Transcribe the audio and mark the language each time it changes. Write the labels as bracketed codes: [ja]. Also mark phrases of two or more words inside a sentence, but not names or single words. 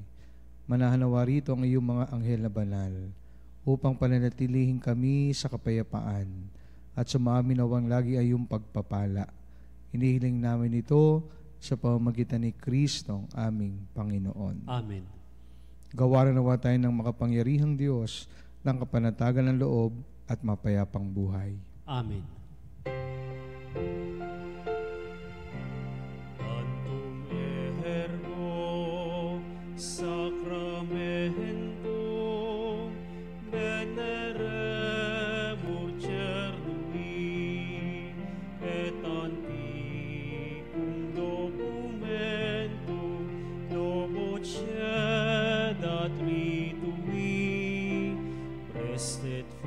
[tl] Manahanawa rito ang iyong mga anghel na banal upang pananatilihin kami sa kapayapaan at sumamin nawang lagi ay iyong pagpapala. Inihiling namin ito sa pamamagitan ni Kristo, aming Panginoon. Amen. Gawaran nawa tayo ng makapangyarihang Diyos ng kapanatagan ng loob at mapayapang buhay. Amen. [la] Tantum ergo sacramentum veneremur cernui et antiquum documentum novo cedat ritui prestet